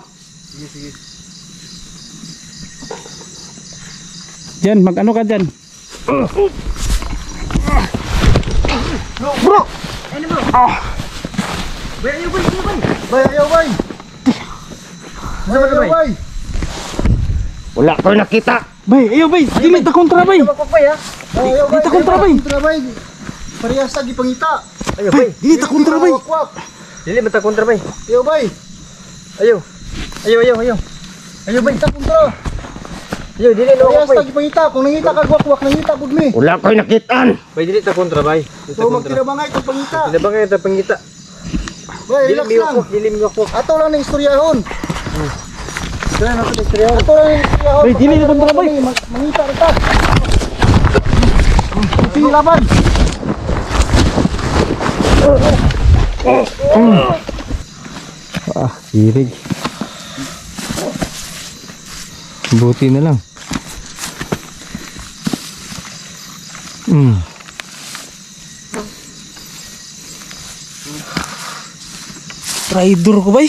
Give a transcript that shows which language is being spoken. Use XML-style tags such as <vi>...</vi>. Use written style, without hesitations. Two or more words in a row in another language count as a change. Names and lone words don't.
<tl>Sige. Dyan, mag-ano ka dyan?</tl> <ceb>Bro! Ano bro? Bay, ayaw bay! Bay, ayaw bay! Wala ko nakita. Bay, ayaw bay, dili ta kontra bay. Bay ha? Ayaw bay! Dito kontra bay. Parehas lagi pangita. Ayaw Bay, dili ta kontra bay. Dili mata kontra bay. Ayaw bay. Ayaw bay. Ta kontra. Ayaw dili no Parehas bay. lagi pangita. Kung nangita ka gwak-gwak, nangita pud mi. Wala ko nakitaan. Bay dili ta kontra bay. So magtirabangay kang pangita. Dili ba kayo ta pangita? Bay, relax lang. Dili miwak. Ato lang ng istoryahon. Dili na ko istorya. Ato lang ng istoryahon. Bay, dili na kontra bay. Mangita ra ta. Sige laban. Kirig.</ceb> <tl>Buti na lang.</tl> <ceb>Traitor ko bay.</ceb>